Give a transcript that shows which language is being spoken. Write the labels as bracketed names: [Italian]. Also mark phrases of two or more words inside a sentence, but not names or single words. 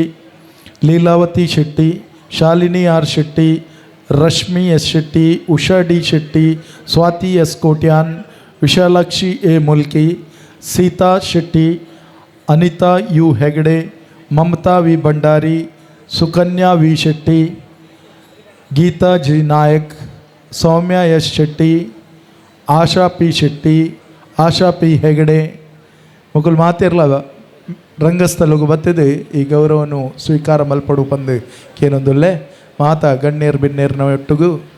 [Tulu] ಲೀಲಾವತಿ ಶೆಟ್ಟಿ, ಶಾಲಿನಿ ಆರ್ ಶೆಟ್ಟಿ, ರಶ್ಮಿ ಎಸ್ ಶೆಟ್ಟಿ, ಉಷಾ ಡಿ ಶೆಟ್ಟಿ, ಸ್ವಾತಿ ಎಸ್ ಕೋಟ್ಯಾನ್, ವಿಶಾಲಾಕ್ಷಿ ಎ ಮುಲ್ಕಿ, ಸೀತಾ ಶೆಟ್ಟಿ, ಅನಿತಾ ಯು ಹೆಗಡೆ, ಮಮತಾ ವಿ ಭಂಡಾರಿ, ಸುಕನ್ಯಾ ವಿ ಶೆಟ್ಟಿ, ಗೀತಾ ಜಿ ನಾಯಕ್, ಸೌಮ್ಯ ಎಸ್ ಶೆಟ್ಟಿ, ಆಶಾ ಪಿ ಶೆಟ್ಟಿ, ಆಶಾ ಪಿ ಹೆಗಡೆ ಮೊಕಲು ಮಾತಿರ್ಲ ರಂಗಸ್ಥಳಗೂ ಬತ್ತದೆ ಈ ಗೌರವನು ಸ್ವೀಕಾರ ಮಲ್ಪಡು ಪಂದು ಕೇನೊಂದುಲ್ಲೆ ಮಾತಾ ಗಣ್ಯರ್ ಬಿನ್ನೇರ್ನ ಒಟ್ಟಿಗೂ